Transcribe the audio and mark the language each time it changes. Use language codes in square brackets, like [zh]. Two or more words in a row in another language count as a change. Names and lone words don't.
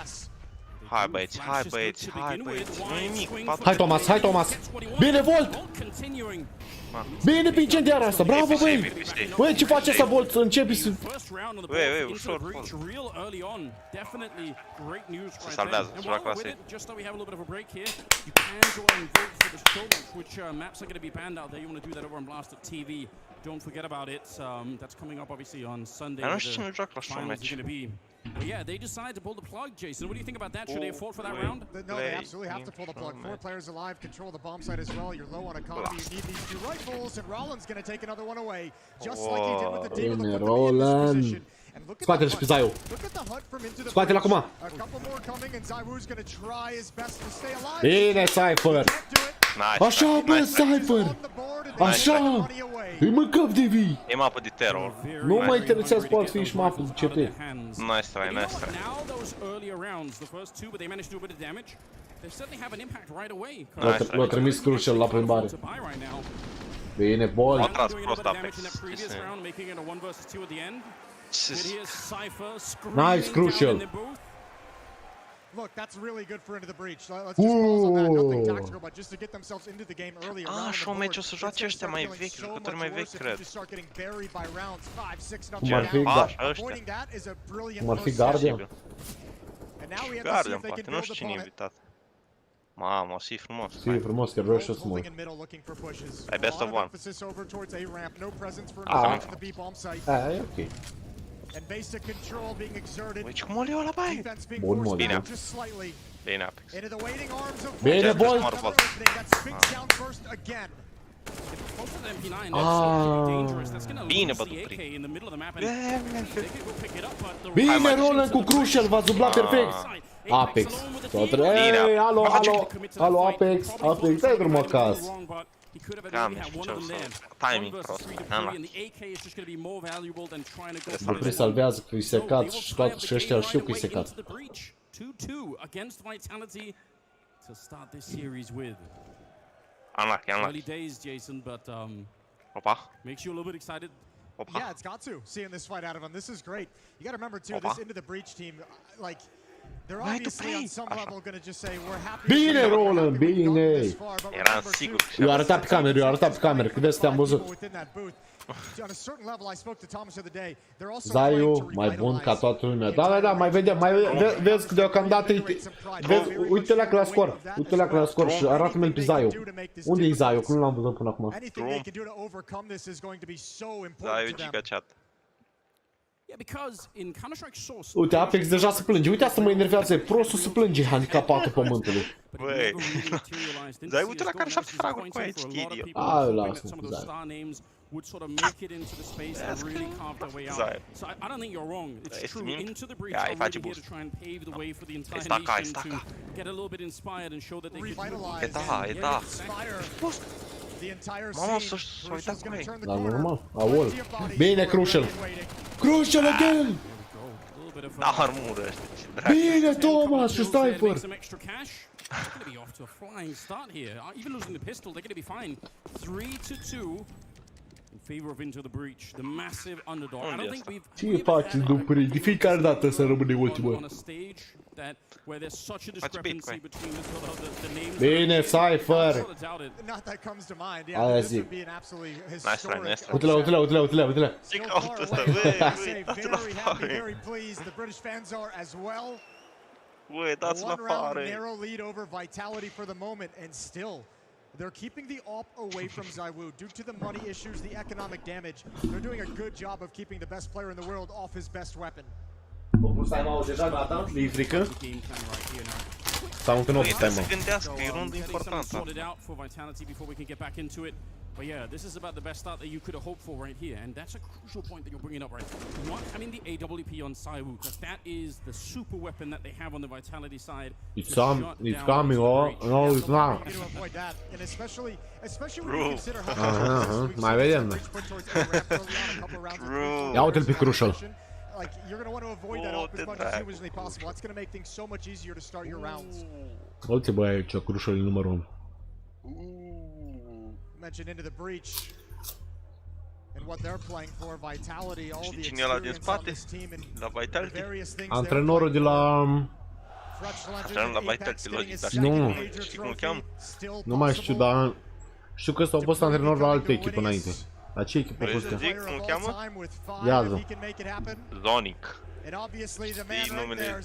[ro] Hai băieți, hai băieți, hai băieți. Nu nimic. Hai Thomas, hai Thomas! Bine, Volt! Bine pe incendiarea asta, bravo băi! Băi, ce face asta, Volt? Începi să... Băi, ușor. Se salvează, se joacă la save. [en] Don't forget about it. That's coming up obviously on Sunday. [ro] Dar nu știu cine joacă la showmatch. [en] Well, yeah, they decided to pull the plug, Jason. What do you think about that? Should they have fought for that round? No, they absolutely have to pull the plug. 4 players alive, control the bomb site as well. You're low on a combo. You need these 2 rifles, and Rollins going to take another one away, just like he did with the deal to put them in this position. [ro] Scoate-l și pe Zaiu. Scoate-l acum. Bine, Cypher. Așa, bă, Cypher. Așa. Îi mâncăm de vii. E mapă de terror. Nu mă interesează cu alt fiș mapă de CT. [en] Nice try, nice try. [ro] L-a trimis Crucial la plimbare. Bine, Bolt. A tras prost Apex. [en] Nice, Crucial. Look, that's really good for Into the Breach. Let's just pause on that. Nothing tactical, but just to get themselves into the game early. [ro] Și un meci o să joace ăștia mai vechi, jucători mai vechi, cred. Cum ar fi Guardian? Guardian, poate, nu știu cine e invitat. Mamă, o să fie frumos. Să fie frumos, că vreau și eu să mă uit. Ai [en] best of one. [ro] E ok. Uite cum o leu ăla, bai! Bun mod. Bine, bine, Apex. Bine, boy! Bine bătut prin. Bine, Roland cu Crucial, v-a dublat perfect! Apex. Ei, alo, Apex, dai drumul acasă. Cam și ce o să... Timing prost, n-am luat. Îi salvează că-i secat și ăștia știu că-i secat. [en] 2-2 against Vitality to start this series with. Unlucky. Early days, Jason, but [ro] Opa. [en] makes you a little bit excited. Yeah, it's got to. Seeing this fight out of him, this is great. You got to remember too, this Into the Breach team, like they're obviously on some level going to just say we're happy. [ro] Bine, Roland, bine. Eram sigur. Eu arătat pe cameră, că de-asta te-am văzut. [en] On a certain level, I spoke to Thomas the other day. They're also [ro] Zaiu, mai bun ca toată lumea. Da, mai vedem, vezi că deocamdată uite-le la scor. Uite-le la scor și arată-mi pe Zaiu. Unde e Zaiu? Că nu l-am văzut până acum. Zaiu giga-chat. Uite, Apex deja se plânge. Uite, asta mă enervează. Prostul se plânge, handicapatul pământului. Băi, Zaiu, uite la care 7 fraguri cu aici, idiot. Ai, lasă-mă, Zaiu. [en] Would sort of make it into the space and really carve their way out. So I don't think you're wrong. It's true. Into the breach, I'm really here to try and pave the way for the entire nation to get a little bit inspired and show that they can [ro] Mamă, s-a uitat cu noi. Da, normal. Aol. Bine, Crucial. Crucial again! Da, armură ăștia. Bine, Thomas și Cypher. [en] They're going to be off to a flying start here. Even losing the pistol, they're going to be fine. 3-2. In favor of Into the Breach, the massive underdog. I don't think we've [ro] Ce faci, Dupri? De fiecare dată să rămâne ultimă. Bine, Cypher! Aia zic. Uite-le. Ce caută ăsta, băi, băi, dați-l afară. [en] They're keeping the op away from ZywOo due to the money issues, the economic damage. They're doing a good job of keeping the best player in the world off his best weapon. [ro] E frică? Sau încă nu trebuie să gândească, e rundă importantă. [en] But yeah, this is about the best start that you could have hoped for right here, and that's a crucial point that you're bringing up, right? Not having the AWP on ZywOo, because that is the super weapon that they have on the Vitality side. It's coming, no, it's not. And especially when you consider how [ro] mai vedem. Ia uite-l pe Crucial. [en] Like, you're going to want to avoid that op as much as humanly possible. That's going to make things so much easier to start your rounds. [ro] Uite, băi, aici, Crucial e numărul 1. [en] Mentioned Into the Breach and what they're playing for, Vitality, all the experience on this team and the various things. [ro] Antrenorul de la... Antrenorul la Vitality, logic, dar știi cum îl cheamă? Nu mai știu, dar... Știu că ăsta a fost antrenor la alte echipă înainte. La ce echipă a fost? Vrei să zic cum îl cheamă? Iază. Zonic. Știi numele?